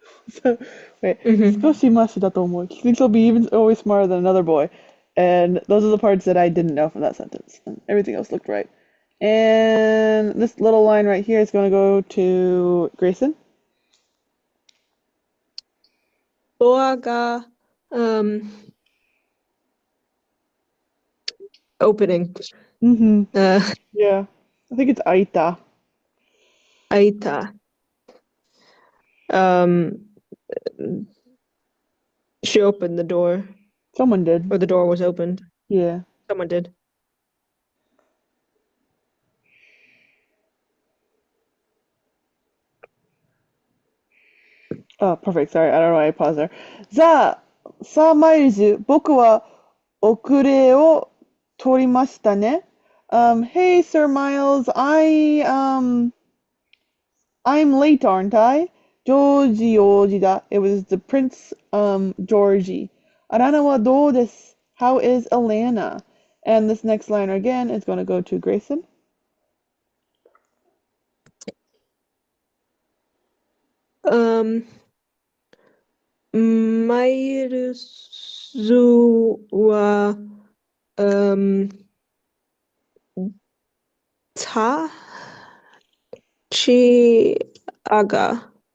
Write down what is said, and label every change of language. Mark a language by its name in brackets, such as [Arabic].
[English] So, wait, Mhm. [Japanese] 少しマシだと思う. [English] She thinks she'll be even always smarter than another boy. And those are the parts that I didn't know from that sentence. And everything else looked right. And this little line right here is going to go to Grayson. [Japanese] ドアが、 [English] opening. Mm-hmm. Uh, Yeah. I think it's Aita. Aita. She opened the door, Someone did. or the door was opened. Yeah. Someone did. Oh, perfect. Sorry, I don't know why I paused there. [Japanese] さあ、マイルズ、僕は遅れを取りましたね。 [English] Hey, Sir Miles, I'm late, aren't I? [Japanese] Georgie da. [English] It was the Prince, Georgie. [Japanese] Alanna wa do desu? [English] How is Alanna? And this next line again is going to go to Grayson. [Japanese] Um, マイルズは、立ち上が、